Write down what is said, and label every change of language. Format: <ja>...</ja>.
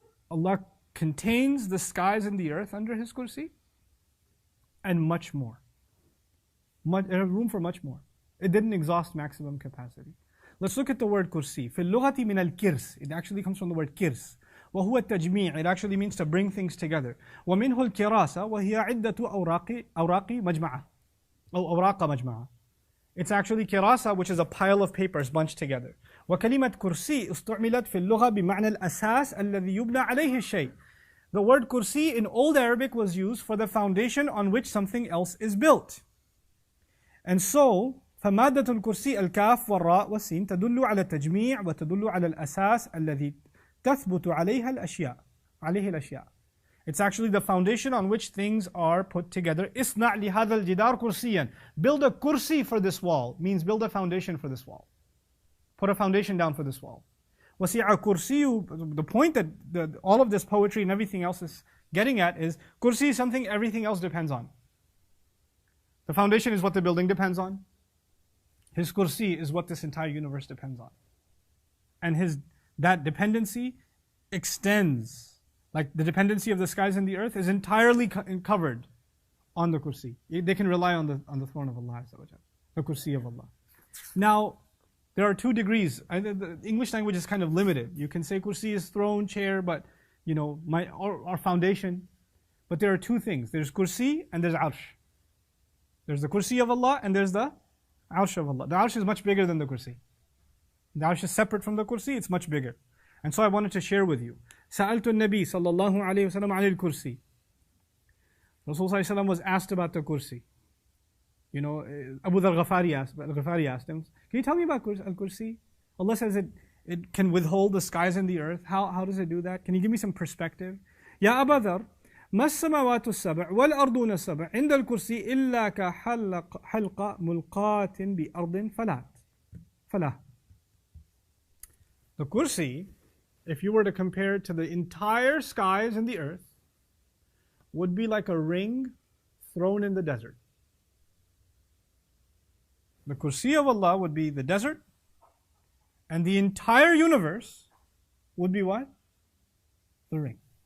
<en>Allah contains the skies and the earth under His kursi and much more. Room for much more. It didn't exhaust maximum capacity. Let's look at the word kursi.</en> <ar>في اللغة من الكرس.</ar> <en>It actually comes from the word kirs.</en> <ar>وهو التجميع.</ar> <en>It actually means to bring things together.</en> <ar>ومنه الكراسة وهي عدة أوراق مجمعة. أو أوراق مجمعة.</ar> <en>It's actually kirasa, which is a pile of papers bunched together.</en> <ar>وكلمة كرسي استعملت في اللغة بمعنى الأساس الذي يبنى عليه الشيء.</ar> <en>The word kursi in Old Arabic was used for the foundation on which something else is built. And so,</en> <ar>فمادة الكرسي الكاف والراء والسين تدل على التجميع وتدل على الأساس الذي تثبت عليه الأشياء.</ar> <en>It's actually the foundation on which things are put together.</en> <ar>Isna' li hadha al-jidar kursiyan.</ar> <en>Build a kursi for this wall means build a foundation for this wall. Put a foundation down for this wall.</en> <ar>Wasi'a kursiyu,</ar> <en>the point that all of this poetry and everything else is getting at is kursi is something everything else depends on. The foundation is what the building depends on. His kursi is what this entire universe depends on. And that dependency extends. Like the dependency of the skies and the earth is entirely covered on the kursi. They can rely on the throne of Allah, the kursi of Allah. Now, there are 2 degrees. The English language is kind of limited. You can say kursi is throne, chair, but our foundation. But there are 2 things. There's kursi and there's arsh. There's the kursi of Allah and there's the arsh of Allah. The arsh is much bigger than the kursi. The arsh is separate from the kursi, it's much bigger. And so I wanted to share with you.</en> <ar>سألت النبي صلى الله عليه وسلم عن الكرسي.</ar> <en>Rasulullah was asked about the kursi. Abu Dhar Ghafari asked him, can you tell me about al-kursi? Allah says it can withhold the skies and the earth. How does it do that? Can you give me some perspective?</en> <ar>يا أبا ذر ما السماوات السبع والأرضون السبع عند الكرسي إلا كحلقة ملقاة بأرض فلا.</ar> <en>The kursi, if you were to compare it to the entire skies and the earth, would be like a ring thrown in the desert. The kursi of Allah would be the desert, and the entire universe would be what? The ring.</en>